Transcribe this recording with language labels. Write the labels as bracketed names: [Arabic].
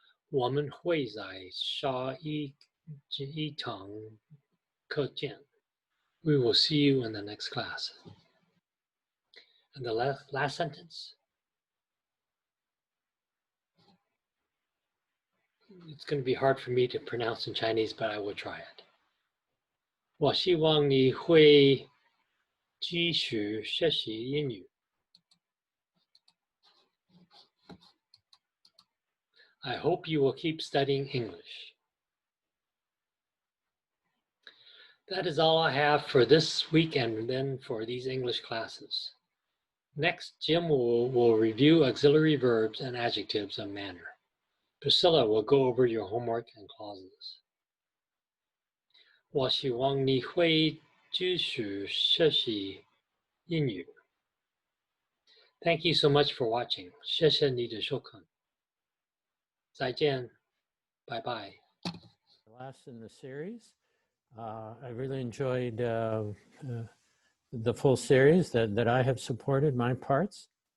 [Chinese] 我们会在下一堂课见. [English] We will see you in the next class. And the last sentence. It's going to be hard for me to pronounce in Chinese, but I will try it. [Chinese] 我希望你会继续学习英语. [English] I hope you will keep studying English. That is all I have for this week and then for these English classes. Next, Jim will review auxiliary verbs and adjectives of manner. Priscilla will go over your homework and clauses. [Chinese] 我希望你会继续学习英语. [English] Thank you so much for watching. [Chinese] 谢谢你的收看.再见. [English] Bye bye. Last in the series. I really enjoyed the full series that I have supported my parts.